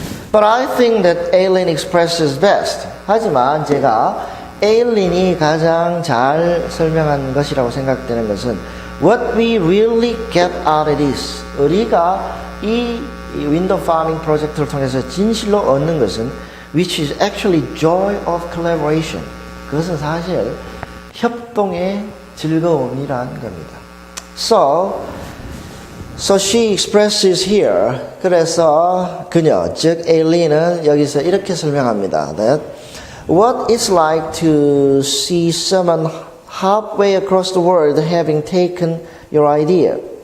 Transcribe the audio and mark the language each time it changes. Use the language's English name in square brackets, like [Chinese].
[English] But I think that Aileen expresses best. [Korean] 하지만 제가 에일린이 가장 잘 설명한 것이라고 생각되는 것은 [English] what we really get out of this. [Korean] 우리가 이 윈도우 파밍 프로젝트를 통해서 진실로 얻는 것은 [English] which is actually joy of collaboration. [Korean] 그것은 사실 협동의 즐거움이란 겁니다. [English] So she expresses here. [Korean] 그래서 그녀, 즉 에일린은 여기서 이렇게 설명합니다. [English] That what it's like to see someone halfway across the world having taken your idea.